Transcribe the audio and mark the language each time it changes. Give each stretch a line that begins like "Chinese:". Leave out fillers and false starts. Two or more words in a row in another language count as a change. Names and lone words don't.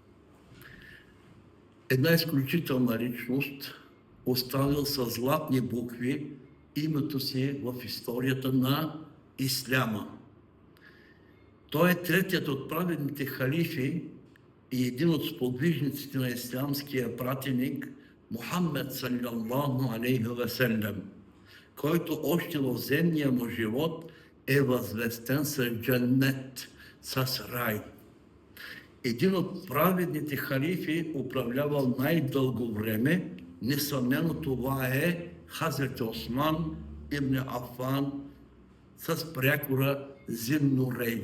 Bulgarian: Една изключителна личност, оставил със златни букви името си в историята на исляма. Той е третият от праведните халифи и един от сподвижниците на ислямския пратеник Мухаммед
Arabic: صلى الله عليه وسلم,
Bulgarian: който още в земния му живот е възвестен с джаннет, с рай. Един от праведните халифи управлявал най-дълго време, несъмнено това е Хазрет Осман ибн Афан с прякора Зин-Нурейн.